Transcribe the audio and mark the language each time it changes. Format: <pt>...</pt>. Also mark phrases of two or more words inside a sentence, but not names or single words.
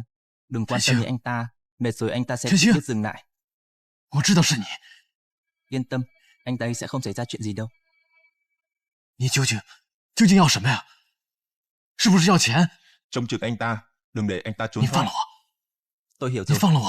<vi>Đừng quan tâm đến anh ta, mệt rồi anh ta sẽ tự biết dừng lại.</vi> <zh>我知道是你。</zh> <vi>yên tâm, anh đây sẽ không xảy ra chuyện gì đâu.</vi> <zh>你究竟要什么呀？是不是要钱？</zh> <vi>Trông chừng anh ta, đừng để anh ta trốn</vi> <zh>你放</zh> <vi>thoát.</vi> <zh>了我！</zh> <vi>Tôi hiểu</vi> <zh>你</zh> <vi>rồi.</vi> <zh>放了我！</zh>